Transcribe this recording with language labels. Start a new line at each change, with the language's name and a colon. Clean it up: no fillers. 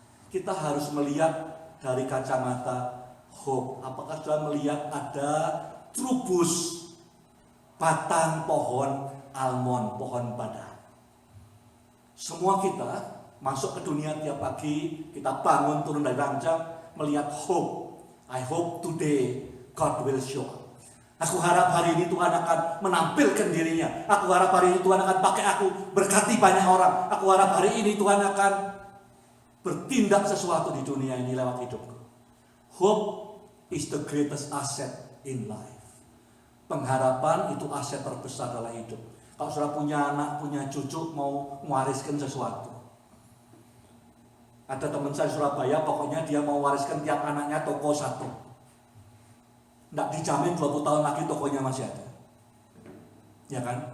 Indonesian: Kita harus melihat dari kacamata hope. Apakah sudah melihat ada trubus batang pohon almond, pohon badan? Semua kita masuk ke dunia tiap pagi, kita bangun turun dari ranjang melihat hope.
English: I hope today God will show up.
Indonesian: Aku harap hari ini Tuhan akan menampilkan dirinya. Aku harap hari ini Tuhan akan pakai aku berkati banyak orang. Aku harap hari ini Tuhan akan bertindak sesuatu di dunia ini lewat hidupku.
English: Hope is the greatest asset in life.
Indonesian: Pengharapan itu aset terbesar dalam hidup. Kalau sudah punya anak, punya cucu, mau mewariskan sesuatu. Ada teman saya di Surabaya, pokoknya dia mau wariskan tiap anaknya toko satu. Tidak dijamin 20 tahun lagi tokonya masih ada. Ya kan?